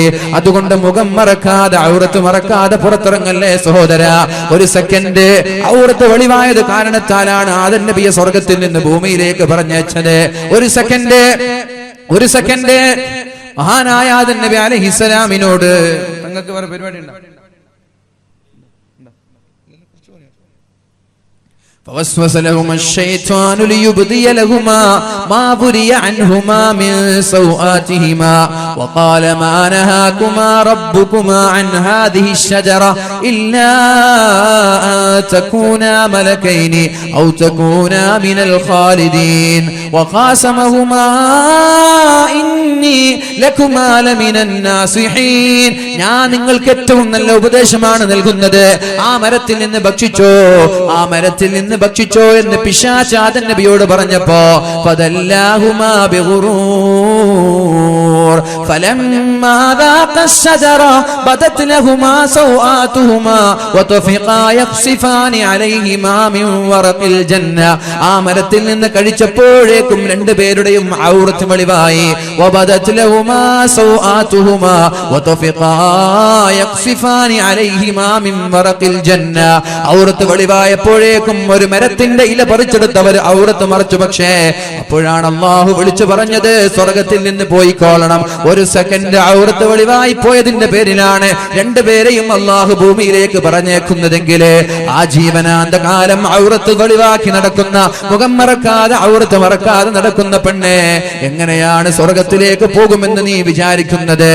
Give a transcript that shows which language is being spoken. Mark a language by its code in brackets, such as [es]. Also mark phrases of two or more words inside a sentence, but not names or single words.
[ml] അതുകൊണ്ട് മുഖം മറക്കാതെ, ഔറത്ത് മറക്കാതെ പുറത്തിറങ്ങല്ലേ സഹോദര. ഒരു സെക്കൻഡ് ഔറത്ത് വെളിവായത് കാരണത്താലാണ് ആദം നബിയെ സ്വർഗത്തിൽ നിന്ന് ഭൂമിയിലേക്ക് പറഞ്ഞയച്ചത്. ഒരു സെക്കൻഡ് മഹാനായ ആദം നബി അലൈഹിസ്സലാമിനോട് തങ്ങൾക്ക് വേറെ പരിപാടി ഉണ്ടോ? [ar] فوسوس لهما الشيطان ليبدي لهما ما بري عنهما من سوآتهما وقال ما نهاكما ربكما عن هذه الشجرة إلا أن تكونا ملكين أو تكونا من الخالدين وقاسمهما إني لكما لمن الناصحين. [ml] ഞാൻ നിങ്ങൾക്ക് ഏറ്റവും നല്ല ഉപദേശമാണ് നൽകുന്നത്. ആ മരത്തിൽ നിന്ന് ഭക്ഷിച്ചോ എന്ന് പിശാച് ആദം നബിയോട് പറഞ്ഞപ്പോ [ar] فدلاهما بغرور فلما ذاقا الشجرة بدت لهما سوآتهما وطفقا يخصفان عليهما من ورق الجنة. [ml] ആ മരത്തിൽ നിന്ന് കഴിച്ചപ്പോഴേക്കും രണ്ടുപേരുടെയും ഔറത്ത് വെളിവായി. [ar] وبدت لهما سوآتهما وطفقا يخصفان عليهما من ورق الجنة. [ml] ഔറത്ത് വെളിവായപ്പോഴേക്കും ഒരു മരത്തിന്റെ ഇല പറിച്ചെടുത്തവർ ഔറത്ത് മറച്ചു. പക്ഷേ അപ്പോഴാണ് അല്ലാഹു വിളിച്ചു പറഞ്ഞത്, സ്വർഗത്തിൽ നിന്ന് പോയിക്കോളണം. ഒരു സെക്കൻഡ് ഔറത്ത് വെളിവായി പോയതിന്റെ പേരിലാണ് രണ്ടുപേരെയും അല്ലാഹു ഭൂമിയിലേക്ക് പറഞ്ഞേക്കുന്നതെങ്കിൽ ആ ജീവനാന്ത കാലം ഔറത്ത് വെളിവാക്കി നടക്കുന്ന, മുഖം മറക്കാതെ ഔറത്ത് മറക്കാതെ നടക്കുന്ന പെണ്ണെ എങ്ങനെയാണ് സ്വർഗത്തിലേക്ക് പോകുമെന്ന് നീ വിചാരിക്കുന്നത്?